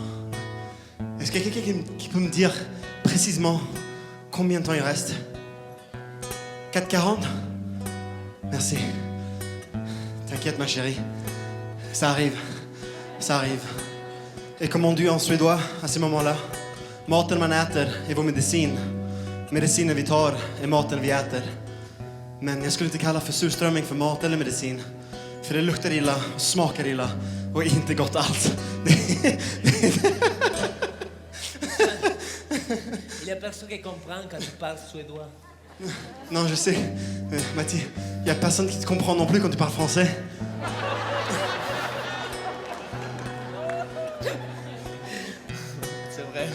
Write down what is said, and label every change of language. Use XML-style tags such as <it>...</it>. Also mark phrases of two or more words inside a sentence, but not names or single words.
<fr>Est-ce qu'il y a quelqu'un qui peut me dire précisément combien de temps il reste? 4h40? Merci. T'inquiète ma chérie. Ça arrive. Ça arrive. Et comme on dit en suédois à ces moments-là,</fr> <sv>maten man äter är vår medicin. Medicinen vi tar är maten vi äter. Men jag skulle inte kalla för surströmming för mat eller medicin. För det luktar illa och smakar illa och är inte gott alls.</sv> <fr>Il y a personne qui comprend quand tu parles suédois. Non, je sais. Mathie, il n'y a personne qui te comprend non plus quand tu parles français. C'est vrai.</fr>